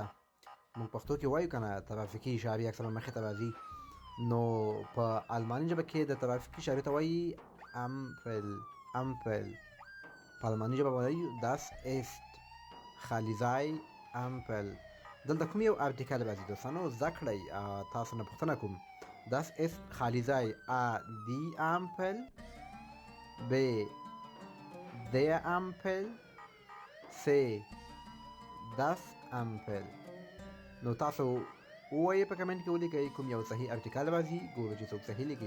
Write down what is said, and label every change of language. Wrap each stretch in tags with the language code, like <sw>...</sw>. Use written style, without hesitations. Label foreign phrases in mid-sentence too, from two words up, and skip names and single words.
<ps>موږ پښتو کې وایو که نه ترافیکي اشارې اکثرا مخې ته راځي. نو په الماني ژبه کې د ترافیک اشارې ته وایي امپل. په الماني ژبه وایي</ps> <de>das ist</de> <ps>خالی ځای امپل. دلته کوم یو ارټیکل راځي دوستانو زده کړئ. تاسو نه پوښتنه کوم.</ps> <de>das ist</de> <ps>خالی ځای</ps> <de>die Ampel b der Ampel C das Ampel.</de> <ps>نو تاسو ووایئ په کمنټ کې ولیکئ کوم یو صحیح ارټیکل راځي. ګورو چې څوک صحیح لیکي.</ps>